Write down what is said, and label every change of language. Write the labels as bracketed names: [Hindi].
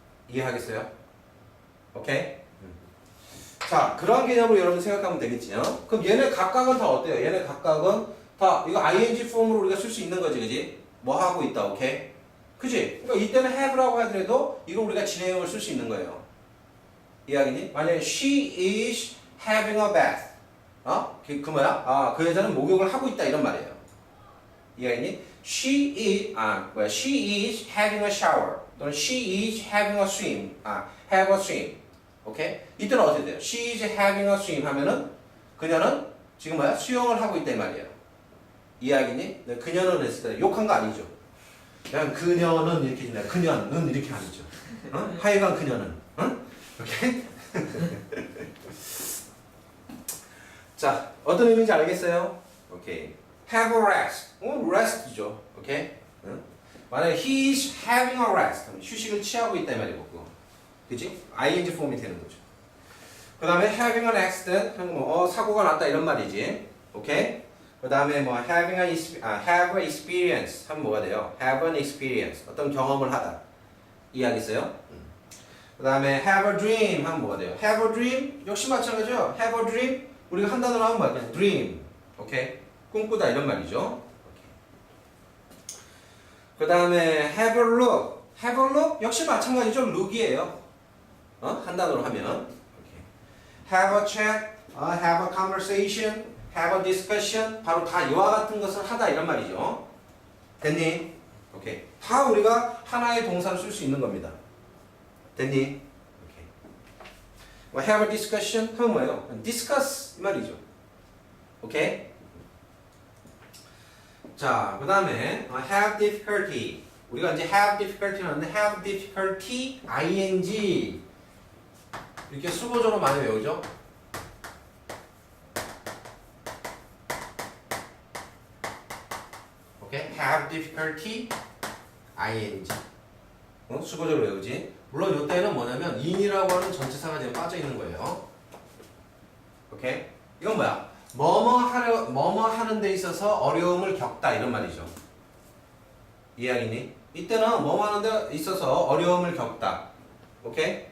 [Korean] 이해하겠어요? 오케이? 자, 그런 개념으로 여러분 생각하면 되겠지요. 그럼 얘네 각각은 다 어때요? 얘네 각각은 다 이거 ing 폼으로 우리가 쓸 수 있는 거지, 그지? 뭐 하고 있다, 오케이? 그지? 그러니까 이때는 have라고 하더라도 이거 우리가 진행형을 쓸 수 있는 거예요. 이해하겠니? 만약에 [English] she is having a bath. [Korean] 그 뭐야? 그 여자는 목욕을 하고 있다 이런 말이에요. 이해하겠니? [English] she is having a shower. [Korean] 또는 [English] she is having a swim. have a swim. [Korean] 오케이? 이때는 어떻게 돼요? [English] she is having a swim [Korean] 하면은 그녀는 지금 뭐야? 수영을 하고 있다 이 말이에요. 이해하겠니? 네, 그녀는 했을 때 욕한 거 아니죠. 그냥 그녀는 이렇게 된다. 그녀는 이렇게 아니죠. 하여간 그녀는. 오케이? 자, 어떤 의미인지 알겠어요? [English] 오케이. have a rest. rest죠. 오케이? 만약에 he is having a rest. [Korean] 휴식을 취하고 있다 이 말이고. 그치? ing 폼이 되는 거죠. 그 다음에 [English] having an accident. [Korean] 사고가 났다 이런 말이지. 오케이? 그 다음에 뭐 [English] have a experience [Korean] 하면 뭐가 돼요? [English] have an experience [Korean] 어떤 경험을 하다 이해하겠어요? 그 다음에 [English] have a dream [Korean] 하면 뭐가 돼요? [English] have a dream [Korean] 역시 마찬가지죠. [English] have a dream [Korean] 우리가 한 단어로 하면 뭐야? 그냥 dream 오케이? 꿈꾸다 이런 말이죠. 그 다음에 [English] have a look have a look [Korean] 역시 마찬가지죠. look이에요. 한 단어로 하면 오케이. [English] have a chat have a conversation have a discussion [Korean] 바로 다 이와 같은 것을 하다 이런 말이죠. 됐니? 오케이. 다 우리가 하나의 동사를 쓸 수 있는 겁니다. 됐니? 오케이. 뭐 [English] have a discussion [Korean] 하면 뭐예요? discuss 이 말이죠. 오케이. 자, 그 다음에 [English] have difficulty [Korean] 우리가 이제 have difficulty 하는데 [English] have difficulty ing [Korean] 이렇게 수고조로 많이 외우죠. 오케이? [English] have difficulty ing [Korean] 수고조로 외우지. 물론 이때는 뭐냐면 in이라고 하는 전치사가 지금 빠져 있는 거예요. 오케이? 이건 뭐야? 뭐뭐 하는 데 있어서 어려움을 겪다 이런 말이죠. 이해하겠니? 이때는 뭐뭐 하는 데 있어서 어려움을 겪다. 오케이?